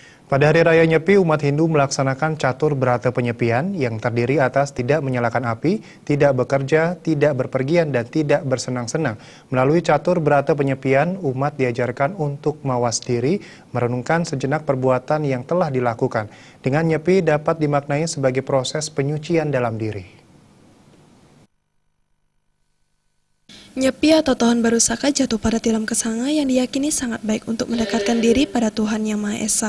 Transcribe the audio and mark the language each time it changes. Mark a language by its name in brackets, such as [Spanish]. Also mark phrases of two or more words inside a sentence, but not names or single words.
[Indonesian] Pada Hari Raya Nyepi, umat Hindu melaksanakan catur berata penyepian yang terdiri atas tidak menyalakan api, tidak bekerja, tidak berpergian, dan tidak bersenang-senang. Melalui catur berata penyepian, umat diajarkan untuk mawas diri, merenungkan sejenak perbuatan yang telah dilakukan. Dengan nyepi dapat dimaknai sebagai proses penyucian dalam diri. Nyepi atau tahun baru Saka jatuh pada tilam kesanga yang diyakini sangat baik untuk mendekatkan diri pada Tuhan Yang Maha Esa.